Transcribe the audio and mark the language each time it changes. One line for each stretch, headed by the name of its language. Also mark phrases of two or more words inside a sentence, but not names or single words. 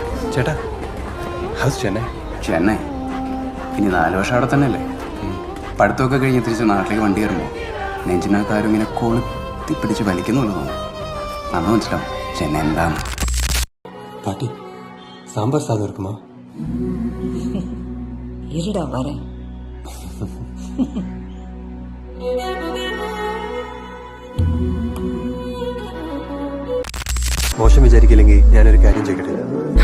Malayalam: ചേട്ടാ, ഹൗസ് ചെന്നൈ? ചെന്നൈ ഇനി 4 വർഷം അവിടെ തന്നെയല്ലേ? പഠിത്തമൊക്കെ കഴിഞ്ഞ് തിരിച്ച് നാട്ടിലേക്ക് വണ്ടി കയറുമ്പോൾ നെഞ്ചിനകത്താരും ഇങ്ങനെ കൊളുത്തി പിടിച്ച് വലിക്കുന്നുള്ളൂ തോന്നും. അന്ന് മനസ്സിലാവും ചെന്നൈ എന്താണ്.
Tamil: பாட்டி, சாம்பார் சாதம் இருக்குமா? இருடா வரேன்.
Malayalam: മോശം വിചാരിക്കില്ലെങ്കിൽ ഞാനൊരു കാര്യം ചെയ്യട്ടെ.